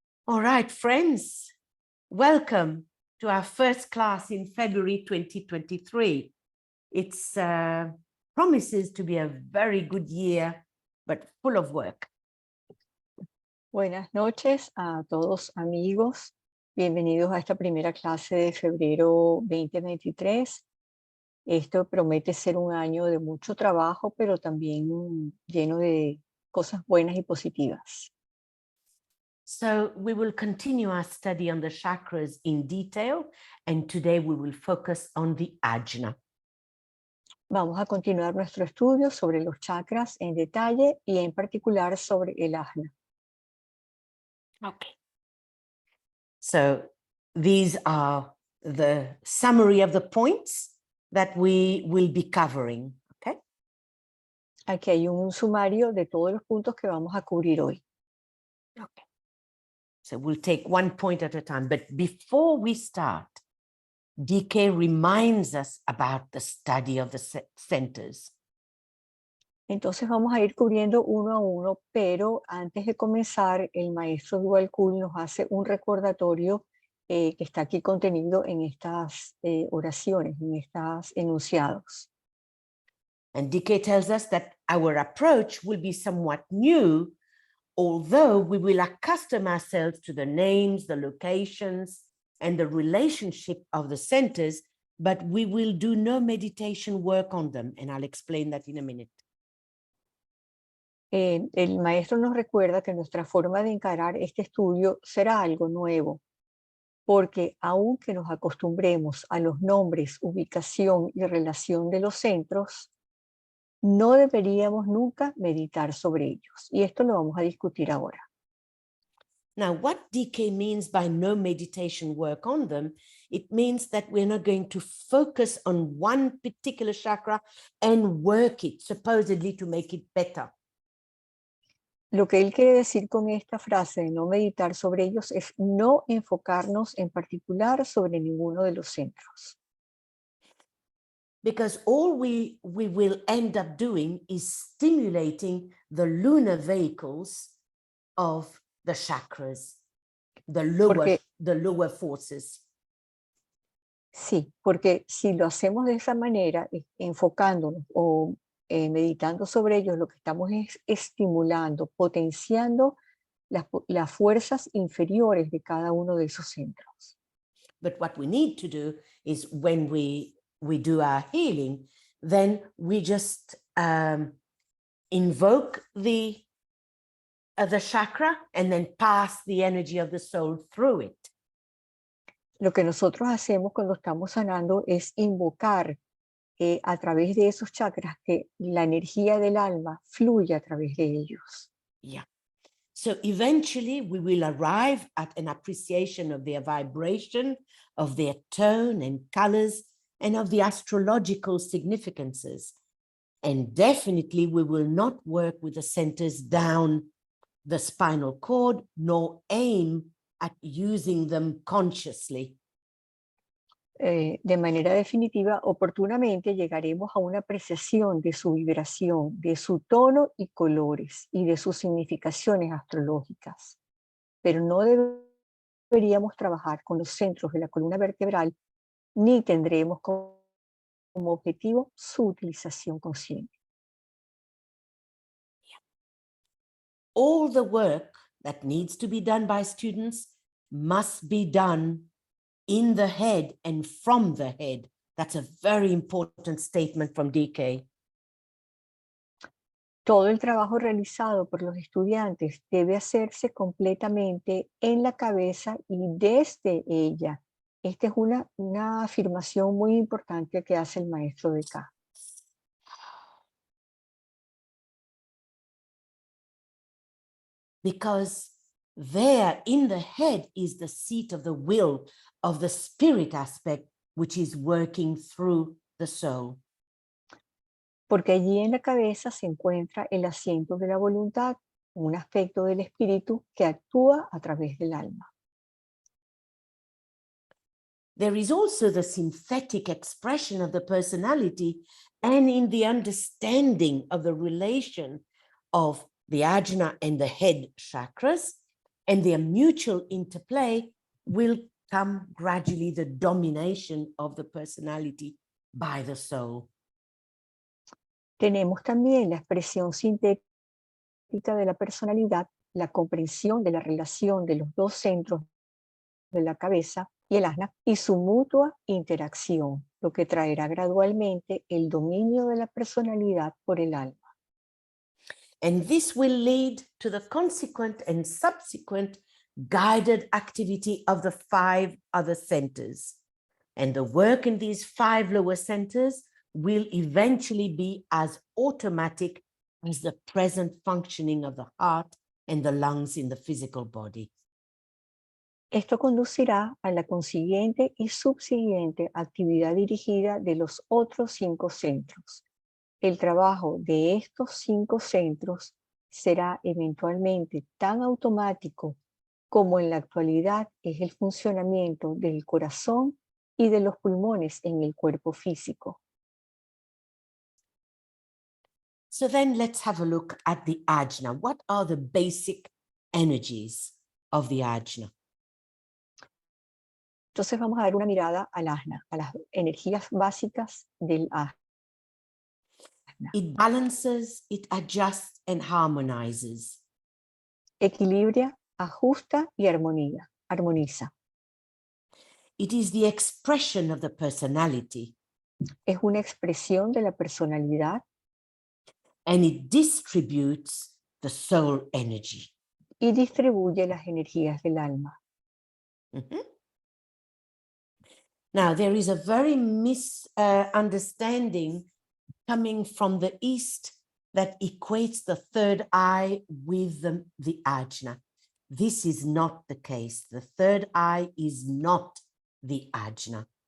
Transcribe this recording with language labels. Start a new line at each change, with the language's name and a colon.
English: All right, friends, welcome to our first class in February 2023. It's promises to be a very good year, but full of work.
Spanish: Buenas noches a todos amigos. Bienvenidos a esta primera clase de febrero 2023. Esto promete ser un año de mucho trabajo, pero también lleno de cosas buenas y positivas.
English: So we will continue our study on the chakras in detail, and today we will focus on the ajna.
Spanish: Vamos a continuar nuestro estudio sobre los chakras en detalle y en particular sobre el ajna.
English: Okay. So these are the summary of the points that we will be covering, okay?
Spanish: Aquí hay un sumario de todos los puntos que vamos a cubrir hoy.
English: Okay. So we'll take one point at a time. But before we start, DK reminds us about the study of the centers.
Spanish: Entonces vamos a ir cubriendo uno a uno, pero antes de comenzar, el maestro Dual Kul nos hace un recordatorio que está aquí contenido en estas oraciones, en estos enunciados.
English: And DK tells us that our approach will be somewhat new, although we will accustom ourselves to the names, the locations, and the relationship of the centers, but we will do no meditation work on them. And I'll explain that in a minute.
Spanish: El maestro nos recuerda que nuestra forma de encarar este estudio será algo nuevo, porque aunque nos acostumbremos a los nombres, ubicación y relación de los centros, no deberíamos nunca meditar sobre ellos. Y esto lo vamos a discutir ahora.
English: Now, what DK means by no meditation work on them, it means that we're not going to focus on one particular chakra and work it, supposedly to make it better.
Spanish: Lo que él quiere decir con esta frase de no meditar sobre ellos es no enfocarnos en particular sobre ninguno de los centros.
English: Because all we will end up doing is stimulating the lunar vehicles of the chakras, the lower forces.
Spanish: Sí, porque si lo hacemos de esa manera, enfocándonos o meditando sobre ellos, lo que estamos es estimulando, potenciando las fuerzas inferiores de cada uno de esos centros.
English: But what we need to do is when we do our healing, then we just invoke the chakra and then pass the energy of the soul through it.
Spanish: Lo que nosotros hacemos cuando estamos sanando es invocar a través de esos chakras que la energía del alma fluya a través de ellos.
English: Yeah. So eventually we will arrive at an appreciation of their vibration, of their tone and colors, and of the astrological significances. And definitely we will not work with the centers down the spinal cord, nor aim at using them consciously.
Spanish: De manera definitiva, oportunamente llegaremos a una apreciación de su vibración, de su tono y colores y de sus significaciones astrológicas. Pero no deberíamos trabajar con los centros de la columna vertebral, ni tendremos como objetivo su utilización consciente.
English: All the work that needs to be done by students must be done in the head and from the head. That's a very important statement from DK.
Spanish: Todo el trabajo realizado por los estudiantes debe hacerse completamente en la cabeza y desde ella. Esta es una afirmación muy importante que hace el maestro de K.
English: Because there in the head is the seat of the will, of the spirit aspect, which is working through the soul.
Spanish: Porque allí en la cabeza se encuentra el asiento de la voluntad, un aspecto del espíritu que actúa a través del alma.
English: There is also the synthetic expression of the personality and in the understanding of the relation of the ajna and the head chakras and their mutual interplay will come gradually the domination of the personality by the soul.
Spanish: Tenemos también la expresión sintética de la personalidad, la comprensión de la relación de los dos centros de la cabeza y el asna y su mutua interacción, lo que traerá gradualmente el dominio de la personalidad por el alma.
English: And this will lead to the consequent and subsequent guided activity of the 5 other centers. And the work in these 5 lower centers will eventually be as automatic as the present functioning of the heart and the lungs in the physical body.
Spanish: Esto conducirá a la consiguiente y subsiguiente actividad dirigida de los otros 5 centros. El trabajo de estos 5 centros será eventualmente tan automático como en la actualidad es el funcionamiento del corazón y de los pulmones en el cuerpo físico.
English: So then let's have a look at the ajna. What are the basic energies of the ajna?
Spanish: Entonces vamos a dar una mirada al asna, a las energías básicas del asna.
English: It balances, it adjusts and harmonizes.
Spanish: Equilibra, ajusta y armoniza.
English: It is the expression of the personality.
Spanish: Es una expresión de la personalidad.
English: And it distributes the soul energy.
Spanish: Y distribuye las energías del alma. Mm-hmm.
English: Now, there is a very misunderstanding coming from the East that equates the third eye with the ajna. This is not the case. The third eye is not the ajna.